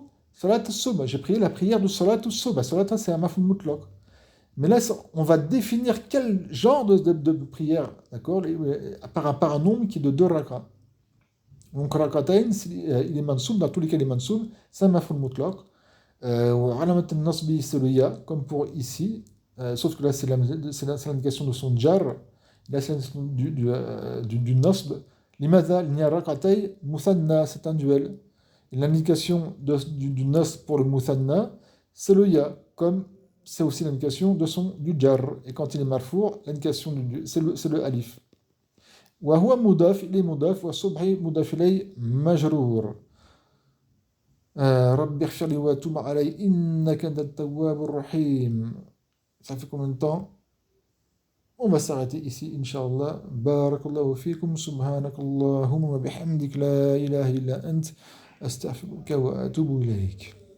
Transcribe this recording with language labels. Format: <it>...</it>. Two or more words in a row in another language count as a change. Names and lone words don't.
<ar>صلاة الصبح.</ar> <fr>J'ai prié la prière de</fr> <ar>صلاة الصبح.</ar> <fr>Salat, c'est un</fr> <ar>مفعول مطلق.</ar> <fr>Mais là, on va définir quel genre de prière, d'accord, par un nombre qui est de 2 rak'as. Donc, rak'atayn, il est mansoub, dans tous les cas, il est mansoub. C'est un</fr> <ar>مفعول مطلق. علامة النصب,</ar> <fr>c'est le ya, comme pour ici. Sauf que là, c'est l'indication de son jar. Là, c'est l'indication du nasb. Limadha, il y a</fr> <ar>ركعتي، مثنى,</ar> <fr>c'est un duel. Et l'indication du nasb pour le muthanna, c'est le ya, comme c'est aussi l'indication du jar. Et quand il est marfour, l'indication c'est le alif.</fr> <ar>وهو مضاف,</ar> <fr>il est mudaf,</fr> <ar>والصبح مضاف إليه مجرور. رب اغفر لي وتب علي إنك أنت التواب الرحيم.</ar> <fr>Ça fait combien de temps? On va s'arrêter ici, Inch'Allah.</fr> <ar>بارك الله فيكم، سبحانك اللهم وبحمدك، لا إله إلا أنت، أستغفرك وأتوب إليك.</ar>